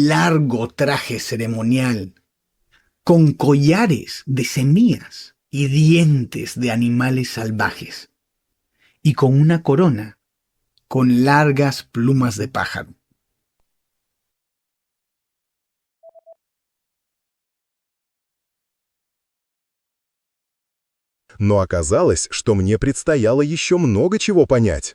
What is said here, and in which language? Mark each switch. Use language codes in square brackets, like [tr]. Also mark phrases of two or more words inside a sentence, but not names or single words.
[es] largo traje ceremonial, con collares de semillas y dientes de animales salvajes, y con una corona con largas plumas de pájaro. [ru] Но оказалось, что мне предстояло еще много чего понять.